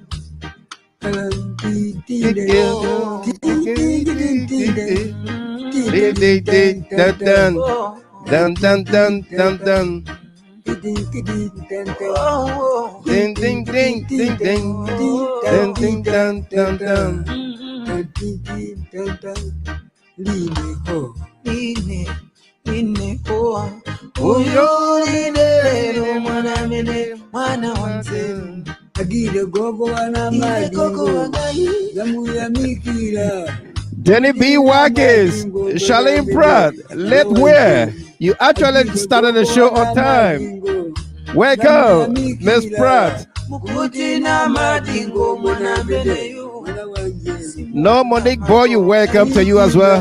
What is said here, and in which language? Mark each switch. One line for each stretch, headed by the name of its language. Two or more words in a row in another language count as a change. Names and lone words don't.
Nyanja: Dun dun dun dun dun. Ding ding ding ding ding. Ding ding dun dun dun. Mwana wanzeru
English: Jenny B. Watkins, Charlene Pratt, Let Where. You actually started the show on time. Welcome, Miss Pratt. No, Monique Boy, you welcome to you as well.